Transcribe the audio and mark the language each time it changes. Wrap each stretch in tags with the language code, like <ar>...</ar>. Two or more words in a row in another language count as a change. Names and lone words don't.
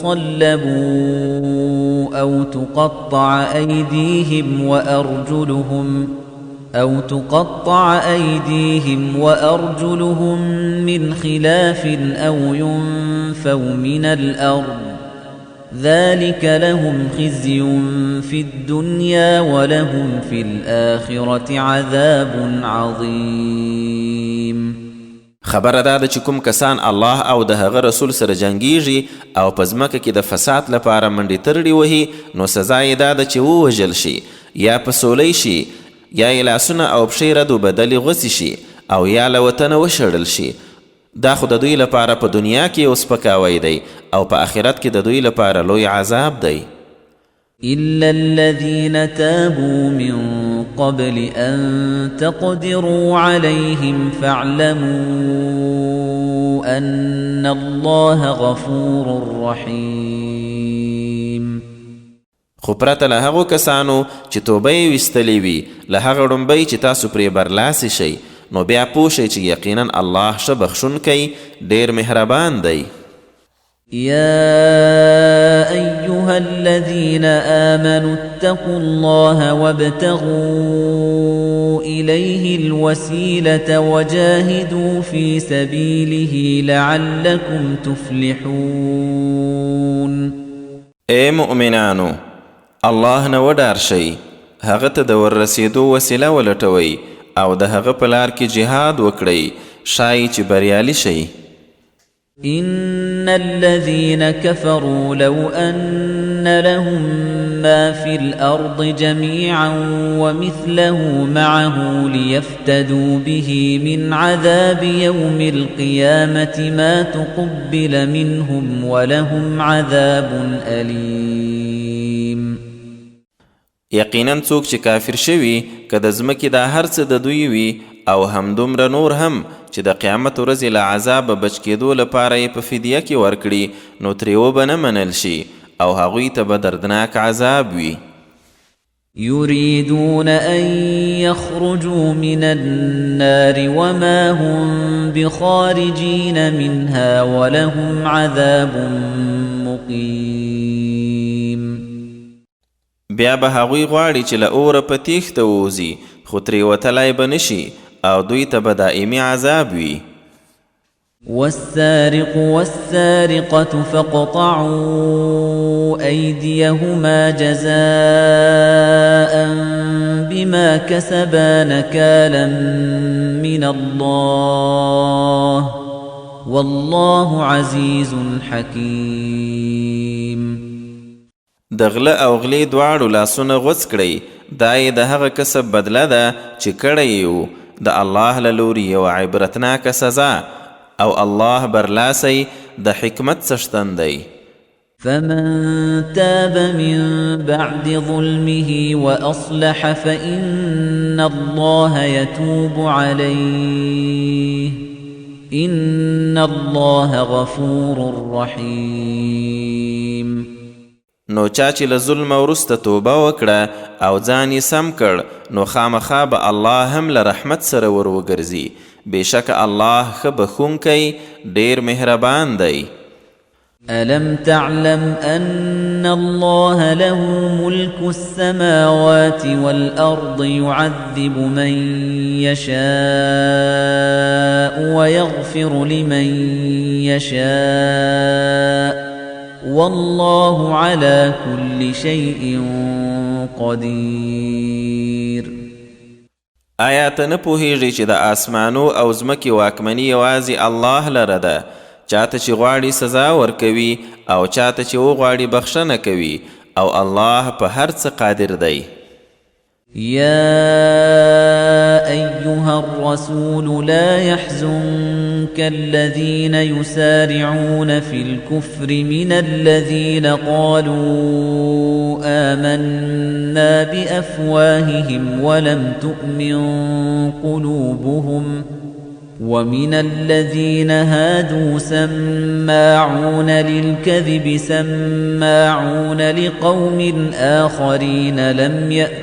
<ar>يصلبوا أو تقطع أيديهم وأرجلهم من خلاف أو ينفوا من الأرض ذلك لهم خزي في الدنيا ولهم في الآخرة عذاب عظيم.</ar> <ps>خبره دا چې کوم کسان الله او د هغه رسول سره جنګیږي او په ځمکه کې د فساد لپاره منډې ترړې وهي نو سزا یې دا ده چې ووژل شي یا په سولۍ شي یا یې لاسونه او پښې رد و بدلې غوڅې شي او یا له وطنه وشړل شي. دا خو د دوی لپاره په دنیا کې یو سپکاوی دی او په آخرت کې د دوی لپاره لوی عذاب دی.</ps> <ar>إلا الذين تابوا من قبل أن تقدروا عليهم فاعلموا أن الله غفور رحيم.</ar> <ps>خو پرته له هغو کسانو چې توبه یې ویستلې وي له هغه ړومبۍ چې تاسو پرې برلاسې شئ نو بیا پوه شئ چې یقینا الله ښه بخښونکی ډېر مهربان دی.</ps> <ar>يا أيها الذين آمنوا اتقوا الله وابتغوا إليه الوسيلة وجاهدوا في سبيله لعلكم تفلحون</ar> <ps>اے مؤمنانو الله نه وډار شئ هغه ته د وررسېدو وسیله ولټوئ او د هغه په لار کې جهاد وکړئ شایي چې بریالي شئ.</ps> <ar>إن الذين كفروا لو أن لهم ما في الأرض جميعا ومثله معه ليفتدوا به من عذاب يوم القيامة ما تقبل منهم ولهم عذاب أليم.</ar> <ps>یقینا څوک چې کافر شوي که د ځمکې دا هر څه د دوی وي او همدومره نور هم چې د قیامت ورځې له عذابه بچ کېدو لپاره یې په فدیه کې ورکړي نو ترې وبه نه منل شي او هغوی ته به دردناک عذاب وي.</ps> <ar>يريدون أن يخرجوا من النار وما هم بخارجين منها ولهم عذاب مقيم.</ar> <ps>بیا به هغوی غواړي چې له اوره په تیښته ووځي خو ترې وتلی به نشي او دوی ته به دائمي عذاب وي.</ps> <ar>والسارق والسارقة فاقطعوا أيديهما جزاء بما كسبا نكالا من الله والله عزيز حكيم.</ar> <ps>د غله او غلې دواړو لاسونه غوڅ کړئ دا یې د هغه کسب بدله ده چې کړی یې و د الله له لوري یوه عبرتناکه سزا او الله برلاسی د حکمت څښتن دی.</ps> <ar>فمن تاب من بعد ظلمه وأصلح فإن الله يتوب عليه إن الله غفور رحيم.</ar> <ps>نو چا چې له ظلم وروسته توبه وکړه او ځان یې سم کړ نو خامخا به الله هم له رحمت سره ور وګرځي بېشکه الله ښه بخښونکی ډېر مهربان دی.</ps> <ar>ألم تعلم أن الله له ملك السماوات والأرض يعذب من يشاء ويغفر لمن يشاء والله على كل شيء قدير.</ar> <ps>آیا ته نه پوهیږي چې د آسمانو او ځمکې واکمني یوازې الله لره ده چاته چې غواړي سزا ورکوي او چاته چې وغواړي بخښنه کوي او الله په هر څه قادر دی.</ps> <ar>يا أيها الرسول لا يحزنك الذين يسارعون في الكفر من الذين قالوا آمنا بأفواههم ولم تؤمن قلوبهم ومن الذين هادوا سماعون للكذب سماعون لقوم آخرين لم</ar>